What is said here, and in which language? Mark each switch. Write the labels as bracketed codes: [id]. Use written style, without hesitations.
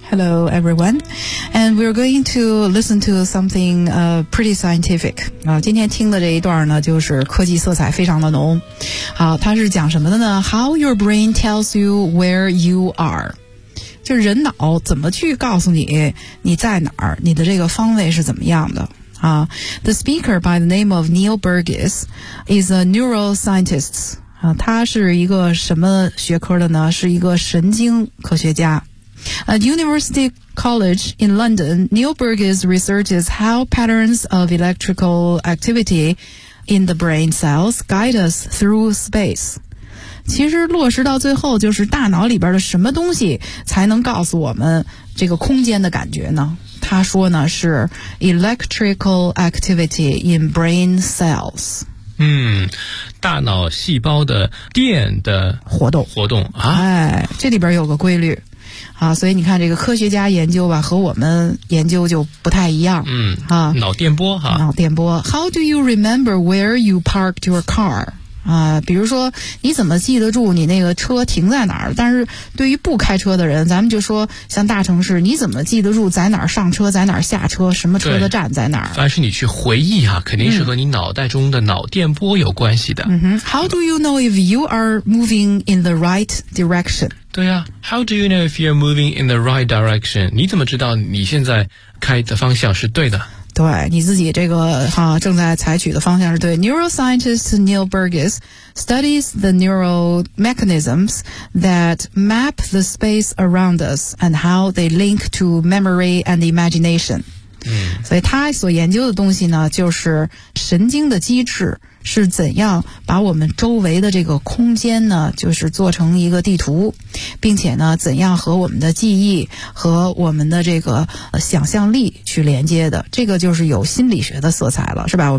[en] Hello everyone, and we're going to listen to something pretty scientific. [zh] 今天听的这一段呢就是科技色彩非常的浓。好，它是讲什么的呢？ [en] How your brain tells you where you are， [zh] 就是人脑怎么去告诉你你在哪儿，你的这个方位是怎么样的啊。 [en] The speaker by the name of Neil Burgess is a neuroscientist. [zh] 啊，他是一个什么学科的呢？是一个神经科学家。 [en] At University College in London, Neil Burgess researches how patterns of electrical activity in the brain cells guide us through space. [zh] 其实落实到最后就是大脑里边的什么东西才能告诉我们这个空间的感觉呢？他说呢是 [en] electrical activity in brain cells。 [zh] 嗯，大脑细胞的电的活动啊。哎，这里边有个规律啊，所以你看这个科学家研究吧和我们研究就不太一样。嗯啊，脑电波哈。脑电波。 [en] How do you remember where you parked your car? [zh] 比如说你怎么记得住你那个车停在哪儿，但是对于不开车的人，咱们就说像大城市你怎么记得住在哪儿上车在哪儿下车，什么车的站在哪儿，凡是你去回忆啊，肯定是和你脑袋中的脑电波有关系的。 [en] How do you know if you are moving in the right direction? [zh] 对啊， [en] How do you know if you're moving in the right direction? [zh] 你怎么知道你现在开的方向是对的，对，你自己这个哈正在采取的方向是对。 [en] Neuroscientist Neil Burgess studies the neural mechanisms that map the space around us and how they link to memory and imagination. [zh] 所以他所研究的东西呢就是神经的机制是怎样把我们周围的这个空间呢就是做成一个地图，并且呢怎样和我们的记忆和我们的这个想象力去连接的，这个就是有心理学的色彩了，是吧？